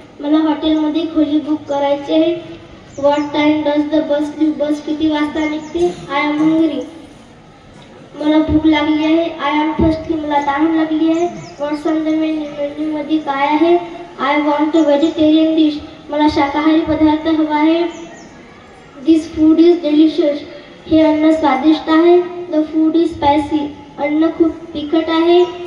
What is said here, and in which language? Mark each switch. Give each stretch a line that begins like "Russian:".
Marathi: मला हॉटेलमध्ये खोली बुक करायची आहे.
English: What time does the bus leave?
Marathi: बस किती वाजता निघते?
English: I am hungry.
Marathi: मला भूक लागली आहे.
English: I am thirsty.
Marathi: मला तहान लागली आहे.
English: What's on the menu?
Marathi: Menu मध्ये काय आहे?
English: I want a vegetarian dish.
Marathi: मला शाकाहारी पदार्थ हवा आहे.
English: This food is delicious.
Marathi: हे अन्न स्वादिष्ट आहे.
English: The food is spicy.
Marathi: अन्न खूप तिखट आहे.